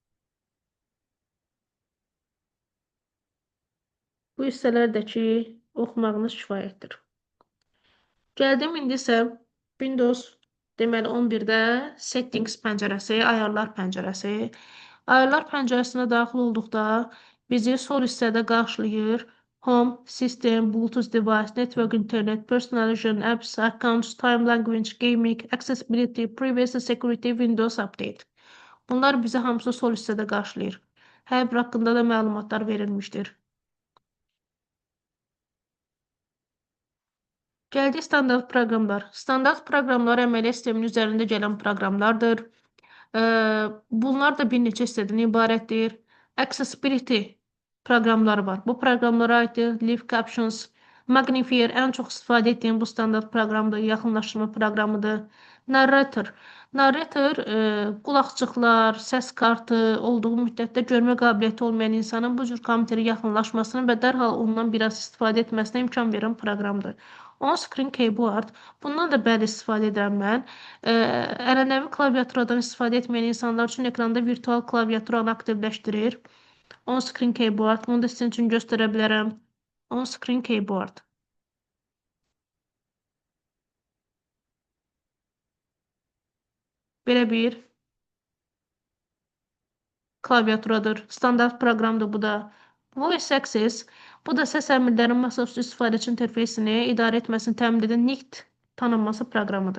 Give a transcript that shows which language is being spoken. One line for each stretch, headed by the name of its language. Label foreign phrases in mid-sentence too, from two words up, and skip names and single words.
Azerbaijani: Bu hissələrdəki oxumağınız kifayətdir. Gəldim indi isə Windows deməli 11-də Settings pəncərəsi, ayarlar pəncərəsi. Ayarlar pəncərəsinə daxil olduqda bizi sol hissədə qarşılayır.
English: Home, System, Bluetooth device, Network, Internet, Personalization, Apps, Accounts, Time, Language, Gaming, Accessibility, Privacy, Security, Windows Update.
Azerbaijani: Bunlar bizi hamısı sol hissədə qarşılayır. Hər bir haqqında da məlumatlar verilmişdir. Gəldik standart proqramlar. Standart proqramlar əməliyyat sisteminin üzərində gələn proqramlardır. Bunlar da bir neçə hissədən ibarətdir. Accessibility proqramları var. Bu proqramlara aiddir. Live Captions, Magnifier ən çox istifadə etdiyim bu standart proqramdır. Yaxınlaşdırma proqramıdır. Narrator. Narrator qulaqçıqlar, səs kartı olduğu müddətdə görmə qabiliyyəti olmayan insanın bu cür kompüterə yaxınlaşmasını və dərhal ondan biraz istifadə etməsinə imkan verən proqramdır. On-screen keyboard. Bundan da bəli istifadə edirəm mən. Ənənəvi klaviaturadan istifadə etməyən insanlar üçün ekranda virtual klaviaturanı aktivləşdirir. On-screen keyboard. Bunu da sizin üçün göstərə bilərəm. On-screen keyboard. Belə bir klaviaturadır. Standart proqramdır bu da. Voice Access. Bu da səs əmrlərinin masaüstü istifadəçi interfeysini idarə etməsini təmin edən NICT tanınması proqramıdır.